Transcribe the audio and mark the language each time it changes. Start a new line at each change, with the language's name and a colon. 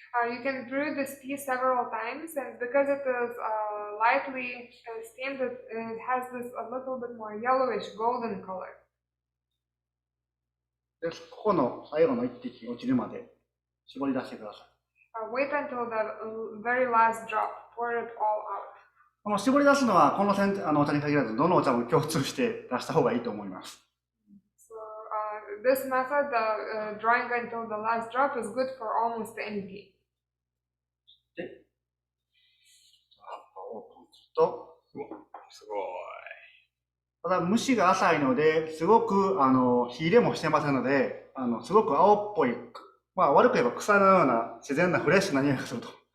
English: You can brew this tea several times, and because it is lightly steamed, it has this a little bit more yellowish golden color.
Japanese: でここの最後の一滴落ちるまで絞り出してください。
English: Wait until the very last drop. Pour it all out.
Japanese: 絞り出すのは、このお茶に限らず、どのお茶も共通して出した方がいいと思います。
English: So this method, drawing until the last drop, is good for almost any tea.
Japanese: で、葉っぱをオープンすると、すごい。ただ虫が浅いので、すごく火入れもしてませんので、すごく青っぽい、まあ悪く言えば草のような自然なフレッシュな匂いがすると。